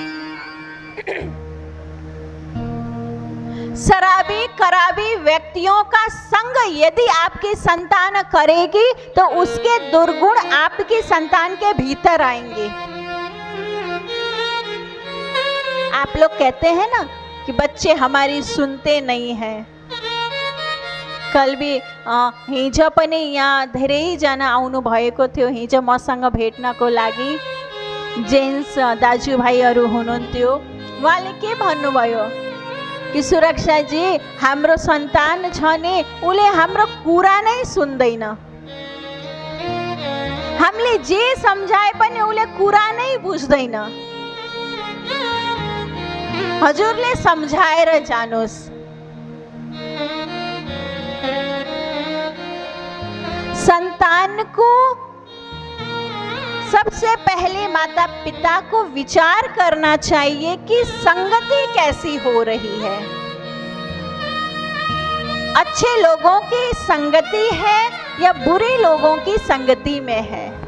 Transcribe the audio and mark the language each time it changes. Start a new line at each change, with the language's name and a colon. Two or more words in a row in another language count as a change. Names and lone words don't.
Hindi: शराबी कराबी व्यक्तियों का संग यदि आपकी संतान करेगी तो उसके दुर्गुण आपकी संतान के भीतर आएंगे। आप लोग कहते हैं ना कि बच्चे हमारी सुनते नहीं हैं। कल भी
Nepali: हिजो पनि यहाँ धेरैजना आउनु भएको थियो। हिजो मसँग भेट्नको लागि जेन्ट्स दाजुभाइहरू हुनुहुन्थ्यो। उहाँले के भन्नुभयो कि सुरक्षा जी, हाम्रो सन्तान छ नि, उले हाम्रो कुरा नै सुन्दैन। हामीले जे सम्झाए पनि उले कुरा नै बुझ्दैन। हजुरले सम्झाएर जानुस्।
Hindi: संतान को सबसे पहले माता पिता को विचार करना चाहिए कि संगति कैसी हो रही है। अच्छे लोगों की संगति है या बुरे लोगों की संगति में है।